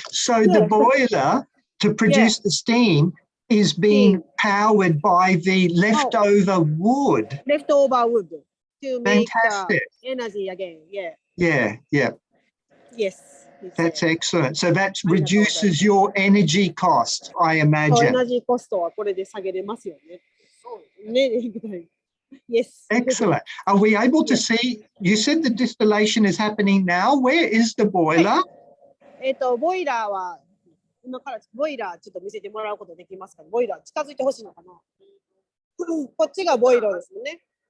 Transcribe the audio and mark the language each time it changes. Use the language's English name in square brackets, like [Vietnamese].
[English] So the boiler to produce the steam is being powered by the leftover wood. Leftover wood to make Fantastic. the energy again. Yeah. Yeah, yeah. Yes. That's excellent. So that reduces your energy cost, I imagine. [Japanese] Energy cost はこれで下げれますよね。 [English] ね。Yes. Excellent. Are we able to see, you said the distillation is happening now. Where is the boiler? [Japanese] ボイラーは、今からボイラーちょっと見せてもらうことできますかね。ボイラー近づいてほしいのかな。こっちがボイラーですもんね。